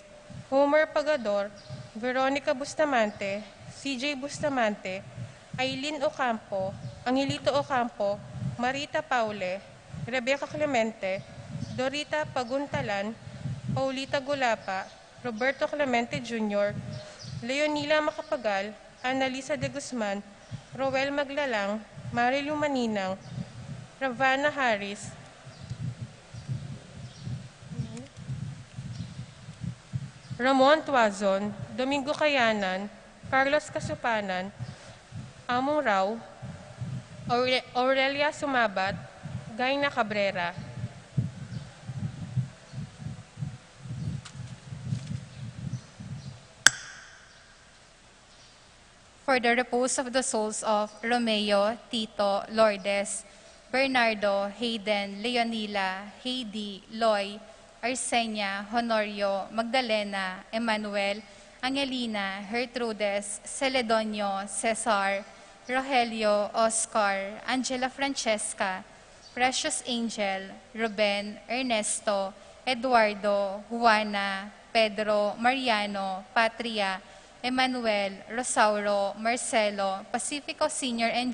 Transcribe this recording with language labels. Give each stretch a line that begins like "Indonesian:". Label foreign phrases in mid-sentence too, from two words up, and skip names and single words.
English: Homer Pagador, Veronica Bustamante, CJ Bustamante, Aileen Ocampo, Angelito Ocampo, Marita Paule, Rebecca Clemente, Dorita Paguntalan, Paulita Gulapa, Roberto Clemente Jr., Leonila Macapagal, Annalisa de Guzman, Roel Maglalang, Marilu Maninang, Ravana Harris, Ramon Tuazon, Domingo Kayanan, Carlos Kasupanan, Among Rao, Aurelia Sumabat, Gayna Cabrera. For the repose of the souls of Romeo, Tito, Lourdes, Bernardo, Hayden, Leonila, Heidi, Loy, Arsenia, Honorio, Magdalena, Emmanuel, Angelina, Gertrudes, Celedonio, Cesar, Rogelio, Oscar, Angela Francesca, Precious Angel, Ruben, Ernesto, Eduardo, Juana, Pedro, Mariano, Patria, Emmanuel, Rosauro, Marcelo, Pacifico Senior and